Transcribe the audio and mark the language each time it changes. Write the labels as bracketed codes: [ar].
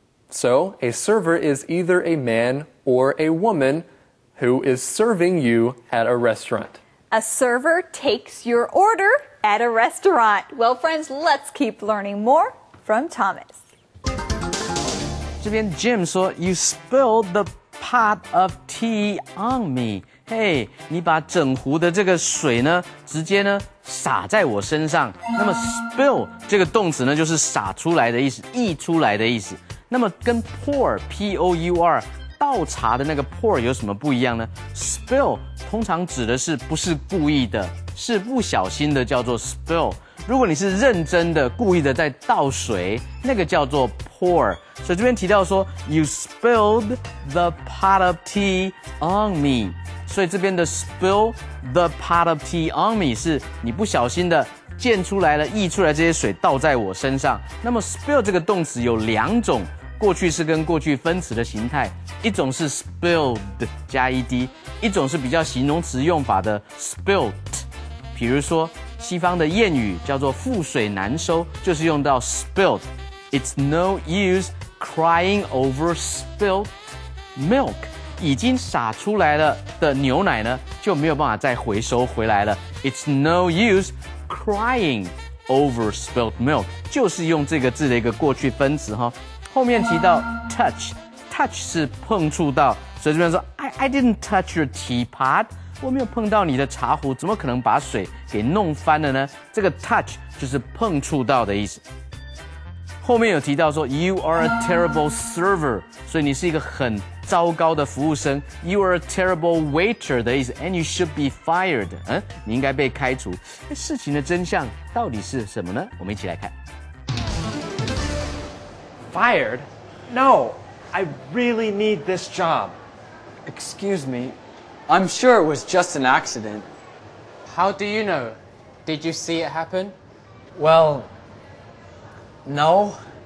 [en] So, a server is either a man or a woman who is serving you at a restaurant. A server takes your order at a restaurant. Well, friends, let's keep learning more from Thomas. [zh] 这边 [en] Jim [zh] 说 [en] You spilled the pot of tea on me. [zh] Hey, 你把整壶的这个水呢，直接呢洒在我身上。那么 spill 这个动词呢，就是洒出来的意思，溢出来的意思。那么跟 pour P-O-U-R 倒茶的那个 pour 有什么不一样呢 ？Spill 通常指的是不是故意的，是不小心的，叫做 spill。如果你是认真的、故意的在倒水，那个叫做 pour。所以这边提到说 [en] ，You spilled the pot of tea on me。 [zh] 所以这边的 [en] spill the pot of tea on me [zh] 是你不小心的溅出来了、溢出来这些水倒在我身上。那么 spill 这个动词有2种。过去式跟过去分词的形态，一种是 spilled 加 ed， 一种是比较形容词用法的 spilt。比如说，西方的谚语叫做覆水难收，就是用到 spilt。 [en] It's no use crying over spilt milk。 [zh] 已经洒出来了的牛奶呢，就没有办法再回收回来了。 [en] It's no use crying over spilt milk， [zh] 就是用这个字的一个过去分词哈。后面提到 touch 是碰触到，所以这边说 [en] I didn't touch your teapot， [zh] 我没有碰到你的茶壶，怎么可能把水给弄翻了呢？这个 touch 就是碰触到的意思。后面有提到说 [en] You are a terrible server， [zh] 所以你是一个很糟糕的服务生。 [en] You are a terrible waiter [zh] 的意思 [en] ，and you should be fired。 [zh] 你应该被开除。事情的真相到底是什么呢？我们一起来看。 [en] Fired? No, I really need this job. Excuse me, I'm sure it was just an accident. How do you know? Did you see it happen? Well, no.